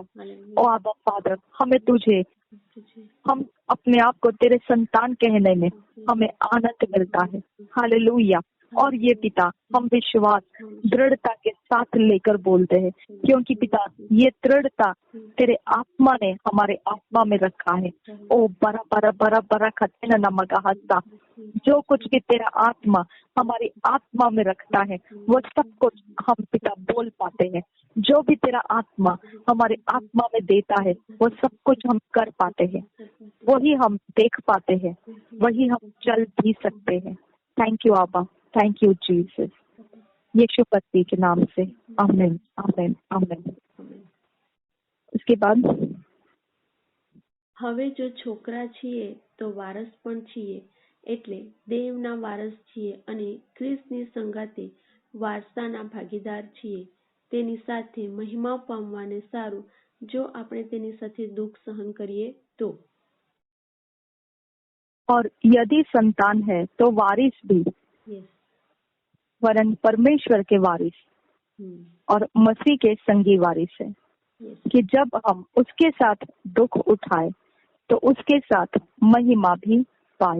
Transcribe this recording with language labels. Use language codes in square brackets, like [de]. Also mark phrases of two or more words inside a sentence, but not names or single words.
[hi] ओ आबा फादर, हम अपने आप को तेरे संतान कहने में हमें आनंद मिलता है। हालेलुया। और ये पिता हम विश्वास दृढ़ता के साथ लेकर बोलते हैं, क्योंकि पिता ये दृढ़ता तेरे आत्मा ने हमारे आत्मा में रखा है। ओ बरा बरा बरा बरा खतन नमगा हस्ता, जो कुछ भी तेरा आत्मा हमारी आत्मा में रखता है वो सब कुछ हम पिता बोल पाते हैं। जो भी तेरा आत्मा हमारे आत्मा में देता है वो सब कुछ हम कर पाते हैं, वही हम देख पाते हैं, वही हम चल भी सकते हैं। [en] Thank you Abba. Thank you Jesus. [hi] यीशु मसीह के नाम से आमीन आमीन आमीन। उसके बाद [gu] હવે જો છોકરા છીએ તો વારસ પણ છીએ, એટલે દેવના વારસ છીએ અને ખ્રિસ્તની સંગાતે વારસાના ભાગીદાર છીએ. તેની સાથે મહિમા પામવાને સારું જો આપણે તેની સાથે દુઃખ સહન કરીએ તો. [hi] और यदि संतान है तो वारिस भी, वरन परमेश्वर के वारिस और मसीह के संगी वारिस है, कि जब हम उसके साथ दुख उठाए तो उसके साथ महिमा भी पाए।